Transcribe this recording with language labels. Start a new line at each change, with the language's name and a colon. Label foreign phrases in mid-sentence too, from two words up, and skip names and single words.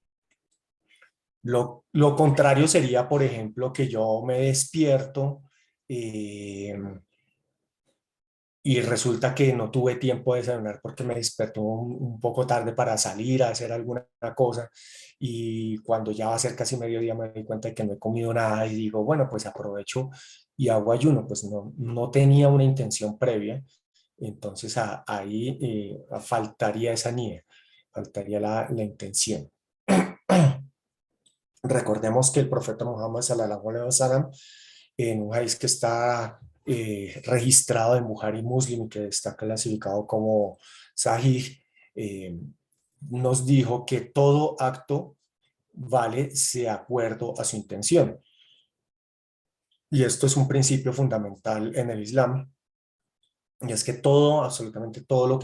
Spanish: Lo contrario sería, por ejemplo, que yo me despierto, eh, y resulta que no tuve tiempo de desayunar porque me despertó un poco tarde para salir a hacer alguna cosa, y cuando ya va a ser casi mediodía me doy cuenta de que no he comido nada y digo, bueno, pues aprovecho y hago ayuno. Pues no tenía una intención previa, entonces ahí faltaría esa nieve, faltaría la intención. Recordemos que el profeta Muhammad
Arabic: صلى الله عليه وسلم,
Spanish: en un país que está registrado en Bukhari Muslim, que está clasificado como Sahih, eh, nos dijo que todo acto vale de acuerdo a su intención. Y esto es un principio fundamental en el Islam, y es que todo, absolutamente todo lo que